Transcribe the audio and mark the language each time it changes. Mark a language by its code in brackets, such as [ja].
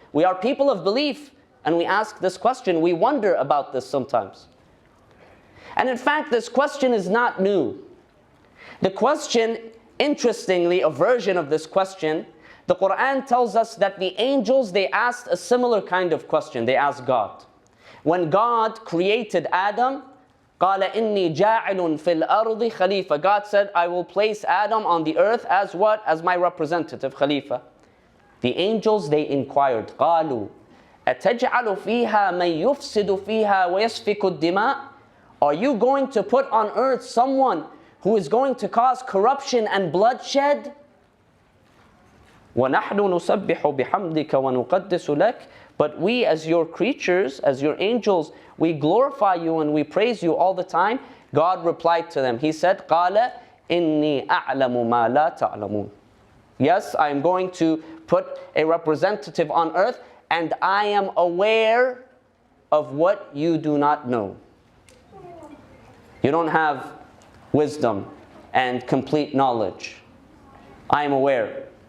[en] We are people of belief, and we ask this question. We wonder about this sometimes. And in fact, this question is not new. The question, interestingly, a version of this question, the Quran tells us that the angels, they asked a similar kind of question. They asked God. When God created Adam, [ar] قَالَ إِنِّي جَاعِلٌ فِي الْأَرْضِ خَلِيفَةً. [en] God said, I will place Adam on the earth as what? As my representative, Khalifa. The angels, they inquired, [ar] قَالُوا أَتَجْعَلُ فِيهَا مَنْ يُفْسِدُ فِيهَا وَيَسْفِكُ الدِّمَاءِ. [en] Are you going to put on earth someone who is going to cause corruption and bloodshed? [ar] وَنَحْنُ نُسَبِّحُ بِحَمْدِكَ وَنُقَدِّسُ لَكَ. [en] But we, as your creatures, as your angels, we glorify you and we praise you all the time. God replied to them. He said, [ar] قَالَ إِنِّي أَعْلَمُ مَا لَا تَعْلَمُونَ. [en] Yes, I am going to put a representative on earth, and I am aware of what you do not know. You don't have wisdom and complete knowledge. I am aware.